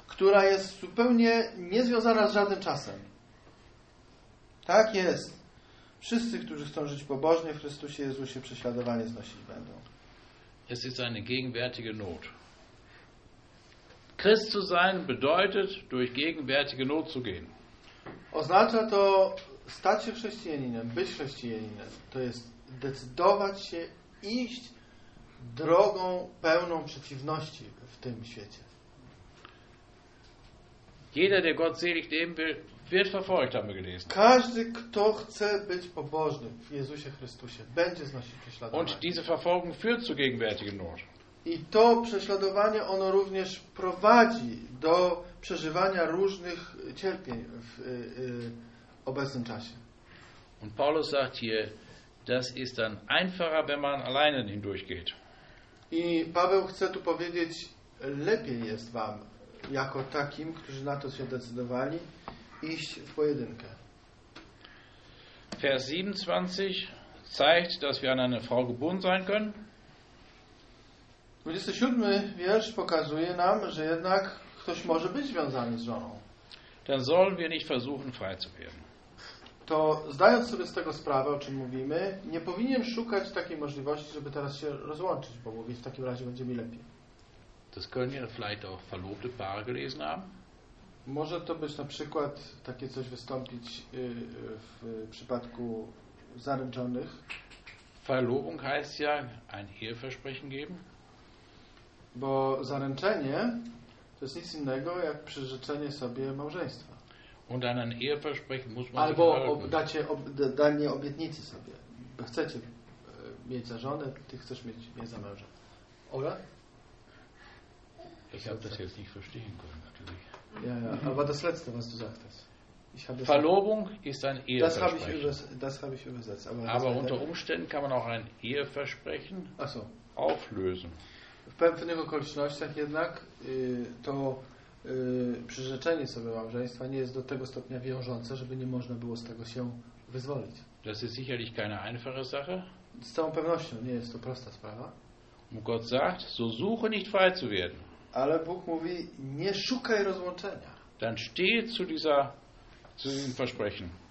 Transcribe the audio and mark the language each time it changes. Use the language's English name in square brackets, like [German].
[Polish] która jest zupełnie niezwiązana z żadnym czasem. Tak jest. Wszyscy, którzy chcą żyć pobożnie w Chrystusie Jezusie, prześladowanie znosić będą. [German] Es ist eine gegenwärtige Not. Christ zu sein bedeutet, durch gegenwärtige Not zu gehen. [Polish] Oznacza to stać się chrześcijaninem, być chrześcijaninem, to jest decydować się iść drogą pełną przeciwności w tym świecie. [German] Jeder, der gottselig leben will, wird verfolgt, haben wir gelesen. [Polish] Każdy, kto chce być pobożny w Jezusie Chrystusie, będzie znosić prześladowanie. [German] Und diese Verfolgung führt zu gegenwärtigen Not. [Polish] I to prześladowanie, ono również prowadzi do przeżywania różnych cierpień w obecnym czasie. [German] Und Paulus sagt hier, das ist dann einfacher, wenn man alleine hindurchgeht. [Polish] I Paweł chce tu powiedzieć, lepiej jest wam, jako takim, którzy na to się decydowali, iść w pojedynkę. [German] Vers 27 zeigt, dass wir an eine Frau gebunden sein können. [Polish] 27 wiersz pokazuje nam, że jednak ktoś może być związany z żoną. [German] Dann sollen wir nicht versuchen, frei zu werden. [Polish] To zdając sobie z tego sprawę, o czym mówimy, nie powinien szukać takiej możliwości, żeby teraz się rozłączyć, bo mówię, w takim razie będzie mi lepiej. [German] Das können ja vielleicht auch verlobte Paare gelesen haben. [Polish] Może to być na przykład takie coś wystąpić w przypadku zaręczonych. [German] Verlobung heißt ja ein Eheversprechen geben. [Polish] Bo zaręczenie to jest nic innego jak przyrzeczenie sobie małżeństwa. [German] Und einen Eheversprechen muss man [Polish] albo dacie danie obietnicy sobie. Bo chcecie mieć za żonę, ty chcesz mieć mnie za męża. Ola? [German] Ich habe das jetzt nicht verstehen können, natürlich. Ja, ja, aber das Letzte, was du sagtest. Verlobung ist ein Eheversprechen. Das habe ich übersetzt. Aber unter Umständen kann man auch ein Eheversprechen auflösen. [Polish] W pewnych okolicznościach jednak to przyrzeczenie sobie małżeństwa nie jest do tego stopnia wiążące, żeby nie można było z tego się wyzwolić. [German] Das ist sicherlich keine einfache Sache. [Polish] Z całą pewnością nie jest to prosta sprawa. [German] Gott sagt, so suche nicht frei zu werden. [Polish] Ale Bóg mówi, nie szukaj rozłączenia. [German] Dann steh zu dieser, zu diesem Versprechen.